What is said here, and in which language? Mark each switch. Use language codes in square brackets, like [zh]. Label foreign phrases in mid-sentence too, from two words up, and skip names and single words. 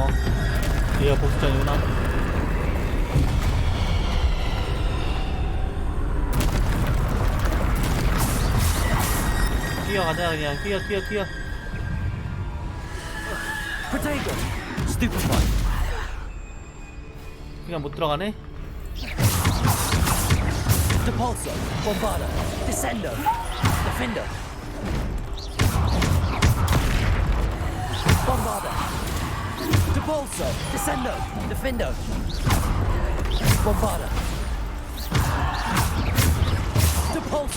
[ko] 얘가 복수전이구나. 뛰어가자 그냥. 뛰어. [la] Protego! Stupefy! [ko] 그냥 못 들어가네. [la] Depulso! Bombarda! Descendo! Defender! Bombarda! Depulso! Descendo! Defendo! Bombarda! Depulso!